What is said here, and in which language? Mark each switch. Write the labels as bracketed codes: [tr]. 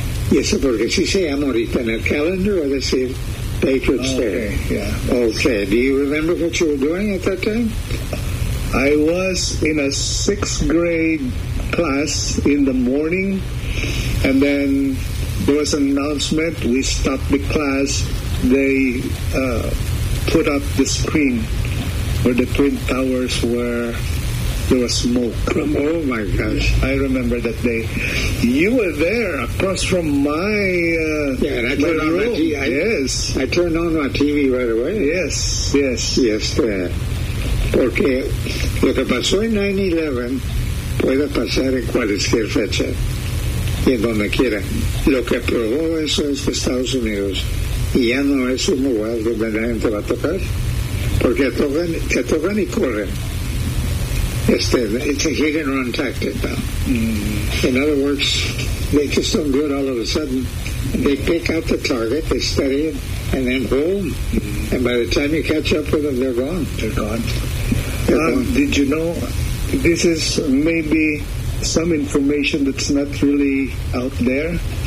[es] Y eso porque sí se llama ahorita en el calendar, o decir Patriots Day. [en] Okay. Do you remember what you were doing at that time? I was in a sixth grade class in the morning, and then there was an announcement, we stopped the class, they put up the screen where the Twin Towers were, there was smoke. Oh my gosh. I remember that day. You were there across from my I turned on my TV right away. Yes. [es] Porque lo que pasó en 9/11 puede pasar en cualquier fecha y en donde quiera. Lo que probó eso es que Estados Unidos ya no es un lugar donde nadie te va a tocar, porque te tocan y corren. [en] It's a hit and run tactic now. In other words, they just don't do it all of a sudden. They pick out the target, they study it, and then boom. And by the time you catch up with them, they're gone. Did you know, this is maybe some information that's not really out there,